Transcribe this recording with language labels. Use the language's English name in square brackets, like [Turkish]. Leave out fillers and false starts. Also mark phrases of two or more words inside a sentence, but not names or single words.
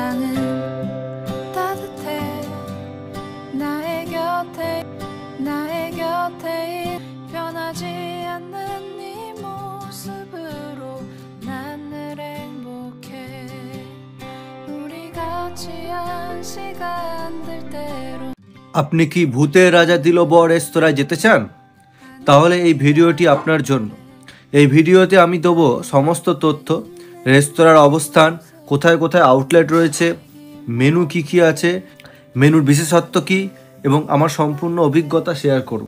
[Korean] 따뜻해 나의 곁에 변하지 않는 네 모습으로 난 늘 행복해 우리 같이 한 시간들 때로 [Bangla] আপনি কি ভূতের রাজা দিলবর রেস্তোরাঁয় যেতে চান? তাহলে এই ভিডিওটি আপনার জন্য। এই ভিডিওতে আমি দেবো সমস্ত তথ্য, রেস্তোরাঁর অবস্থান, কোথায় কোথায় আউটলেট রয়েছে, মেনু কি আছে, মেনুর বিশেষত্ব কি এবং আমার সম্পূর্ণ অভিজ্ঞতা শেয়ার করব।